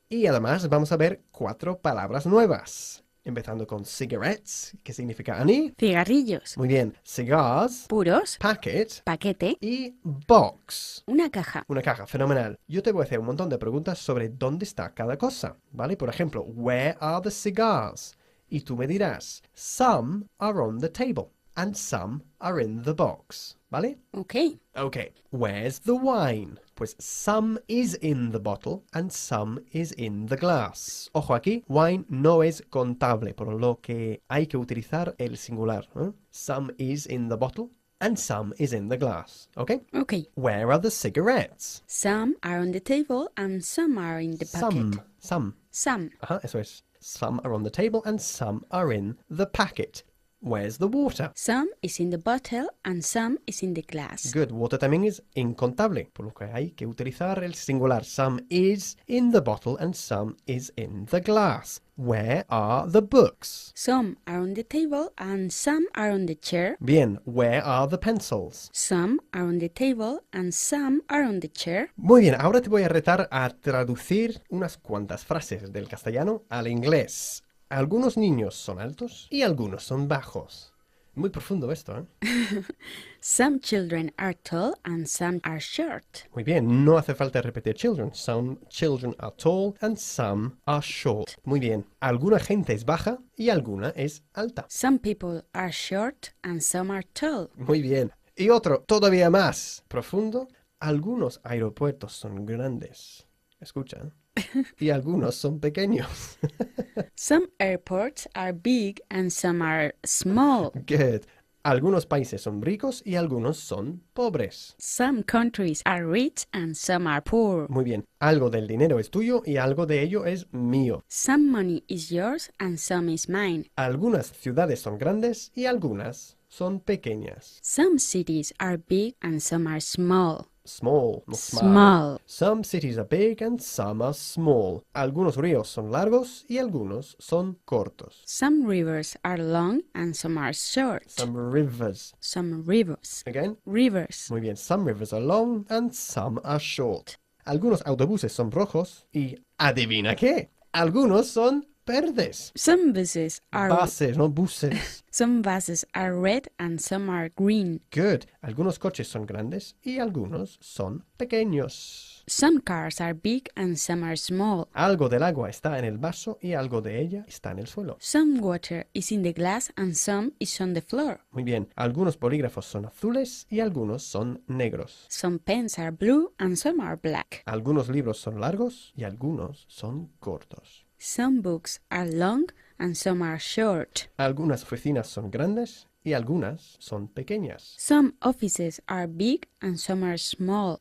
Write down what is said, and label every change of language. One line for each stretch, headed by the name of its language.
Spanish: Y además vamos a ver 4 palabras nuevas. Empezando con cigarettes, que significa ani. Cigarrillos. Muy bien. Cigars, Puros.
English: packet
Spanish: Paquete. y box. Una caja. Una caja, fenomenal. Yo te voy a hacer un montón de preguntas sobre dónde está cada cosa, ¿vale? Por ejemplo,
English: where are the cigars?
Spanish: Y tú me dirás,
English: some are on the table and some are in the box, ¿vale? Okay. Okay, where's the wine?
Spanish: Pues
English: some is in the bottle and some is in the glass.
Spanish: Ojo aquí, wine no es contable, por lo que hay que utilizar el singular. ¿Eh?
English: Some is in the bottle and some is in the glass. Okay? Okay. Where are the cigarettes? Some are on the table and some are in the packet. Some. Some.
Spanish: Eso es.
English: Some are on the table and some are in the packet. Where's the water? Some is in the bottle and some is in the glass. Good.
Spanish: Water también es incontable, por lo que hay que utilizar el singular.
English: Some is in the bottle and some is in the glass. Where are the books? Some are on the table and some are on the chair. Bien. Where are the pencils? Some are on the table and some are on the chair.
Spanish: Muy bien. Ahora te voy a retar a traducir unas cuantas frases del castellano al inglés. Algunos niños son altos y algunos son bajos. Muy profundo esto, ¿eh?
English: Some children are tall and some are short.
Spanish: Muy bien, no hace falta repetir children.
English: Some children are tall and some are short.
Spanish: Muy bien, alguna gente es baja y alguna es alta.
English: Some people are short and some are tall.
Spanish: Muy bien. Y otro, todavía más profundo. Algunos aeropuertos son grandes. Escucha, ¿eh? Y algunos son pequeños.
English: Some airports are big and some are small. Good.
Spanish: Algunos países son ricos y algunos son pobres.
English: Some countries are rich and some are poor.
Spanish: Muy bien. Algo del dinero es tuyo y algo de ello es mío.
English: Some money is yours and some is mine.
Spanish: Algunas ciudades son grandes y algunas son pequeñas.
English: Some cities are big and some are small. Small, no small. Small. Some cities are big and some are small.
Spanish: Algunos ríos son largos y algunos son cortos.
English: Some rivers are long and some are short. Some rivers. Some rivers. Again. Rivers.
Spanish: Muy bien.
English: Some rivers are long and some are short.
Spanish: Algunos autobuses son rojos y ¿adivina qué? Algunos son verdes.
English: Some buses are Buses, no buses. Some buses are red and some are green. Good.
Spanish: Algunos coches son grandes y algunos son pequeños.
English: Some cars are big and some are small.
Spanish: Algo del agua está en el vaso y algo de ella está en el suelo.
English: Some water is in the glass and some is on the floor.
Spanish: Muy bien. Algunos bolígrafos son azules y algunos son negros.
English: Some pens are blue and some are black.
Spanish: Algunos libros son largos y algunos son cortos.
English: Some books are long and some are short.
Spanish: Algunas oficinas son grandes y algunas son pequeñas.
English: Some offices are big and some are small.